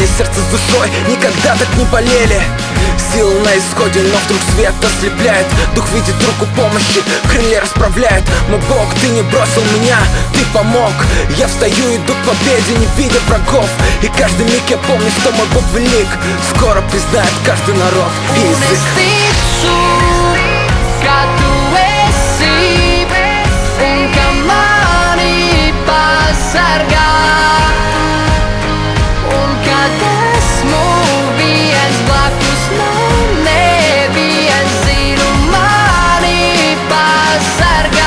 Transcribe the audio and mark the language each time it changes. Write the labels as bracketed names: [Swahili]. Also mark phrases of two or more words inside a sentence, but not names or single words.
[Russian] Сердце с душой никогда так не болели. Сила на исходе, но вдруг свет ослепляет. Дух видит руку помощи, крылья расправляет. Мой Бог, ты не бросил меня, ты помог. Я встаю, иду к победе, не видя врагов. И каждый миг я помню, что мой Бог велик. Скоро признает каждый народ и [Latvian] Un es [Russian] язык. [Latvian] ticu, ka tu esi un ka mani pasargā. Un kad esmu viens blakus, man neviens zinu mani pasargā.